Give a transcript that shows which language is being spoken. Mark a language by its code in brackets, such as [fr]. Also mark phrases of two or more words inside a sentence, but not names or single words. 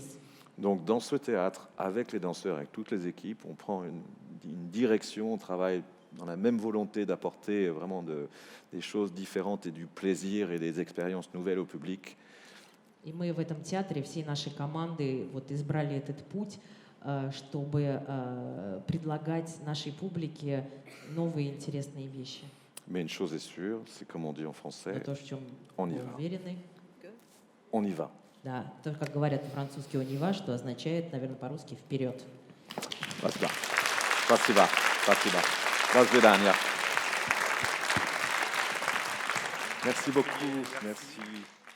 [fr] Donc dans ce théâtre, avec les danseurs, avec toutes les équipes, on prend une direction, on travaille dans la même volonté d'apporter vraiment des choses différentes et du plaisir et des expériences nouvelles au public. [ru] И мы в этом театре всей нашей команды вот избрали этот путь, чтобы предлагать нашей публике новые интересные вещи. [fr] Mais une chose est sûre, c'est comme on dit en [ru] Но [fr] français, [ru] то, в чем [fr] on y [ru] мы [fr] va. [ru] уверены. [fr] On y va. [ru] Да, то, как говорят по-французски [fr] «on y va», [ru] что означает, наверное, по-русски «вперед». Спасибо. Спасибо. Спасибо. До свидания. [fr] Merci beaucoup. Merci.